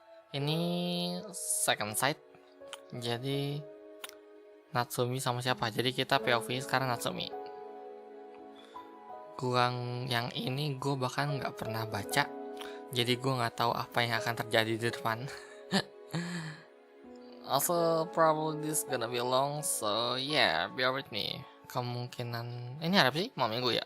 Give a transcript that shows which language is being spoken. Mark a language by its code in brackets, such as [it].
[id] Ini second side, jadi Natsumi sama siapa, jadi kita POV sekarang Natsumi. Yang ini gue bahkan nggak pernah baca, jadi gue nggak tahu apa yang akan terjadi di depan. [en] Also probably this gonna be long, so yeah, bear with me. [id] Kemungkinan ini harap sih mau minggu ya.